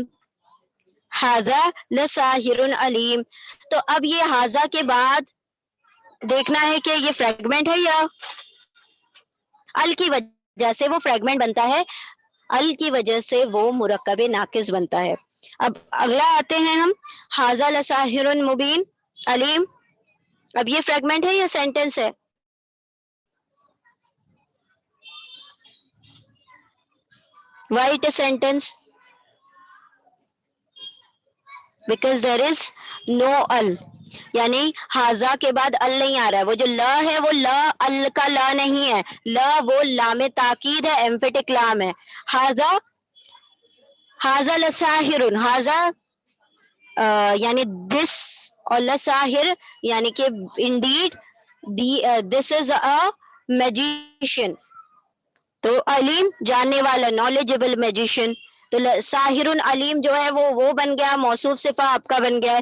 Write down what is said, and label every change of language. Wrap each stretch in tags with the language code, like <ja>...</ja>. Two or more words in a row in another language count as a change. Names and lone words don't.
<ar>ھذا لساحر علیم،</ar> <ur>تو اب یہ ھذا کے بعد دیکھنا ہے کہ یہ فریگمنٹ ہے یا ال کی وجہ سے وہ فریگمنٹ بنتا ہے، ال کی وجہ سے وہ مرکب ناقص بنتا ہے. اب اگلا آتے ہیں ہم،</ur> <ar>ھذا لساحر مبین علیم.</ar> <ur>اب یہ فریگمنٹ ہے یا سینٹنس ہے؟</ur> <en>Why it a sentence? Because there is no al.</en> <ur>یعنی ہاضا کے بعد ال نہیں آ رہا ہے، وہ جو لا ہے وہ لا ال کا لا نہیں ہے، لا وہ لام تاکید ہے، ایمفیٹک لام ہے.</ur> <ar>ہاضا ہاضا لساحر،</ar> <ur>ہاضا یعنی دس، اور لساحر یعنی کہ</ur> <en>indeed this is a magician.</en> <ur>تو علیم جاننے والا،</ur> <en>knowledgeable magician.</en> <ur>تو</ur> <ar>ساحر علیم</ar> <ur>جو ہے وہ بن گیا، موصوف صفہ آپ کا بن گیا ہے.</ur>